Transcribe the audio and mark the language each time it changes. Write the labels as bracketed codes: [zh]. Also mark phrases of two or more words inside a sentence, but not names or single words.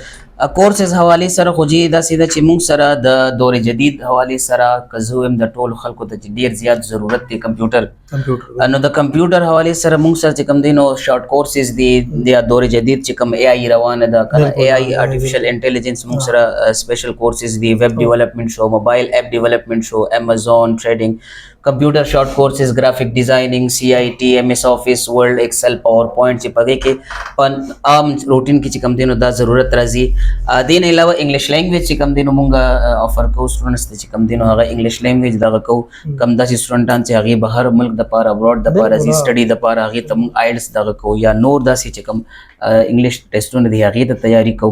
[ps] کورسز حوالې سره خو جی داسې ده چې موږ سره د دور جدید حوالې سره که زه ویم د ټولو خلکو ته چې ډېر زیات ضرورت دی کمپیوټر. نو د کمپیوټر حوالې سره موږ سره چې کوم دی نو [en] short courses [ps] دي. د دور جدید چې کوم AI روانه ده که نه AI [en] artificial intelligence [ps] موږ سره [en] special courses [ps] دي. [en] web development شو، mobile app development شو، Amazon trading, computer short courses, graphic designing, CIT، MS Office, [ps] ورلډ، ایکسل، پاور پوینټ چې په دې کې په عام روټین کې چې کوم دی نو دا ضرورت راځي. دې نه علاوه [en] English language [ps] چې کوم دی نو موږ افر کوو سټوډنټس ته چې کوم دی نو هغه [en] English language [ps] دغه کوو. کوم داسې سټوډنټان چې هغې بهر ملک دپاره ابراډ دپاره ځي سټډي دپاره هغې ته موږ آیلټس دغه کوو یا نور داسې چې کوم [en] English tests [ps] دي هغې ته تیاري کوو.